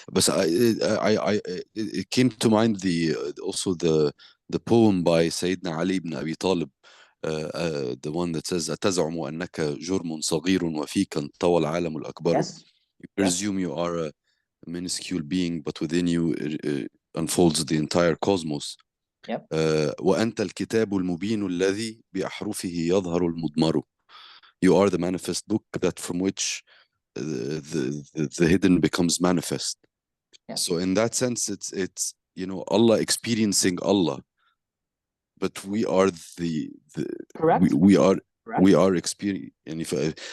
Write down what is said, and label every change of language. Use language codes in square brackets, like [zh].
[en] But it came to mind also the poem by Sayyidina Ali ibn Abi Talib, the one that says [ar] أتزعم أنك جرم صغير وفيك انطوى العالم الأكبر. [en] Yes. You presume you are a minuscule being, but within you unfolds the entire cosmos. Yep. [ar] وأنت الكتاب المبين الذي بأحرفه يظهر المضمر. [en] You are the manifest book that from which the hidden becomes manifest. Yeah. So in that sense, it's Allah experiencing Allah, but we are Correct. we are Correct. we are experiencing.